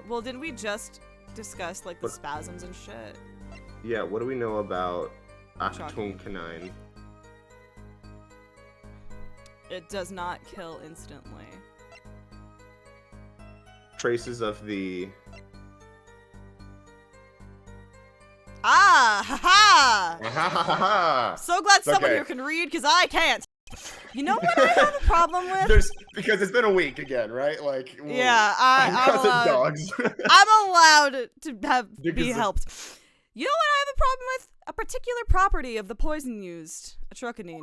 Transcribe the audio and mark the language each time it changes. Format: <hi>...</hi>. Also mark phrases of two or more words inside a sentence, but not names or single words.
<en>Well, didn't we just discuss like the What? spasms and shit? Yeah, what do we know about Shocking. Akutun Kanine? It does not kill instantly. Traces of the... Ah! Ha ha! There's So glad someone Okay. here can read, because I can't. You know what I have a problem with? because it's been a week again, right? Like Yeah, I'm because of allowed. dogs. I'm allowed to be Because of- helped. You know what I have a problem with? A particular property of the poison used, atrocanine.</en>